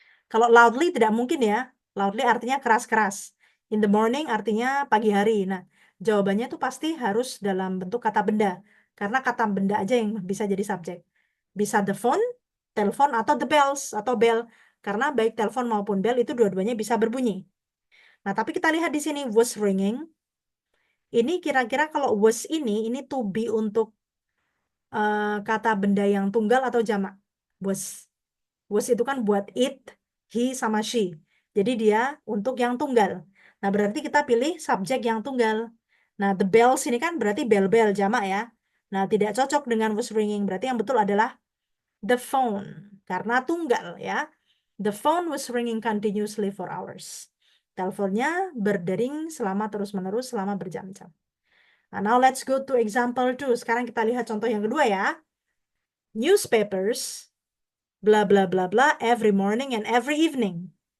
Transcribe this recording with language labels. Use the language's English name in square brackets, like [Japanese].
[Indonesian] Kalau loudly tidak mungkin ya. Loudly artinya keras-keras. [English] In the morning [Indonesian] artinya pagi hari. Nah, jawabannya itu pasti harus dalam bentuk kata benda. Karena kata benda aja yang bisa jadi subjek. Bisa the phone, telepon, atau the bells, atau bell. Karena baik telepon maupun bell itu dua-duanya bisa berbunyi. Nah, tapi kita lihat di sini was ringing. Ini kira-kira kalau was ini to be untuk kata benda yang tunggal atau jamak. Was. Was itu kan buat it, he, sama she. Jadi dia untuk yang tunggal. Nah, berarti kita pilih subjek yang tunggal. Nah, the bells ini kan berarti bel-bel jamak ya. Nah, tidak cocok dengan was ringing. Berarti yang betul adalah the phone. Karena tunggal ya. [English] The phone was ringing continuously for hours. [Indonesian] Teleponnya berdering selama terus-menerus selama berjam-jam. Nah, [English] now let's go to example 2. [Indonesian] Sekarang kita lihat contoh yang kedua ya. [English] Newspapers, bla bla bla bla, every morning and every evening.